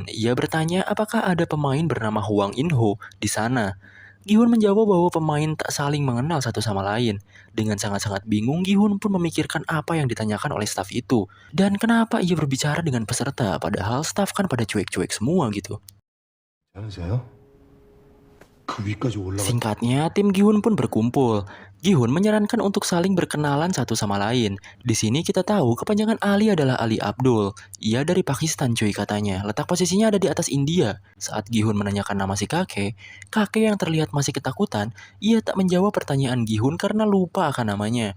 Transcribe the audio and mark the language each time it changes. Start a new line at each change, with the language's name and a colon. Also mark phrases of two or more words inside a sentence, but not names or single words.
Indonesian: Ia bertanya apakah ada pemain bernama Hwang In-ho di sana. Gihun menjawab bahwa pemain tak saling mengenal satu sama lain. Dengan sangat-sangat bingung, Gihun pun memikirkan apa yang ditanyakan oleh staf itu. Dan kenapa ia berbicara dengan peserta, padahal staf kan pada cuek-cuek semua gitu.
Korean: 않으세요? 그 위까지 올라가.
Indonesian: Singkatnya, tim Gihun pun berkumpul. Gihun menyarankan untuk saling berkenalan satu sama lain. Di sini kita tahu kepanjangan Ali adalah Ali Abdul. Ia dari Pakistan cuy katanya. Letak posisinya ada di atas India. Saat Gihun menanyakan nama si kakek yang terlihat masih ketakutan, ia tak menjawab pertanyaan Gihun karena lupa akan namanya.